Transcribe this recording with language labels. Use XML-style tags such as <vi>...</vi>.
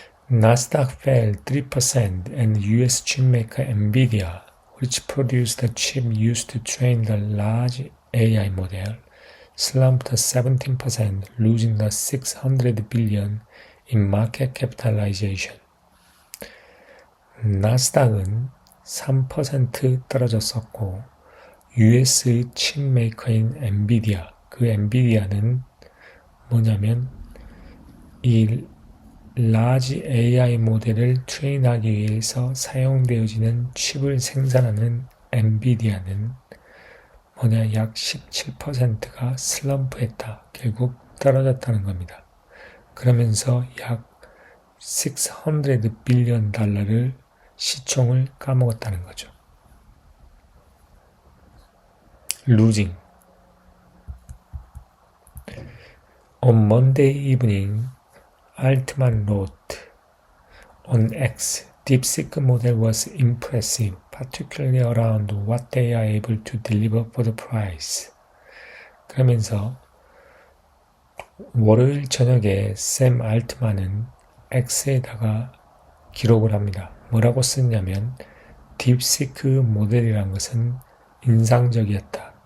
<en>Nasdaq fell 3% and US chipmaker Nvidia, which produced the chip used to train the large AI model, slumped 17%, losing the 600 billion in market capitalization.</en> <ko>나스닥은 3% 떨어졌었고 US의 칩 메이커인 엔비디아, 그 엔비디아는 뭐냐면 이 라지 AI 모델을 트레인하기 위해서 사용되어지는 칩을 생산하는 엔비디아는 약 17%가 슬럼프했다. 결국 떨어졌다는 겁니다. 그러면서 약 600 빌리언 달러를 시총을 까먹었다는 거죠.</ko> <en>Losing. On Monday evening, Altman wrote, on X, DeepSeek model was impressive, particularly around what they are able to deliver for the price.</en> <ko>그러면서 월요일 저녁에 샘 알트만은 X에다가 기록을 합니다. 뭐라고 썼냐면 딥시크 모델이란 것은 인상적이었다.</ko>